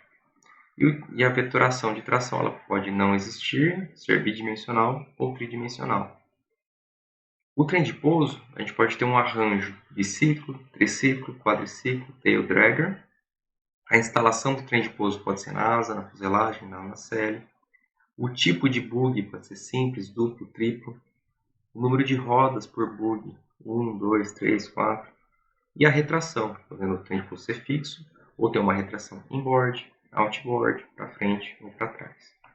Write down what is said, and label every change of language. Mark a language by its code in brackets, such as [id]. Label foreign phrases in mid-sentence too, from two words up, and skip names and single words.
[pt] E a vetoração de tração ela pode não existir, ser bidimensional ou tridimensional. O trem de pouso, a gente pode ter um arranjo biciclo, triciclo, quadriciclo, [en] tail dragger. [pt] A instalação do trem de pouso pode ser na asa, na fuselagem, na nacelle. O tipo de bug pode ser simples, duplo, triplo. O número de rodas por bug, 1, 2, 3, 4. E a retração, podendo o trem de pouso ser fixo, ou ter uma retração [en] inboard, outboard, [pt] para frente ou para trás.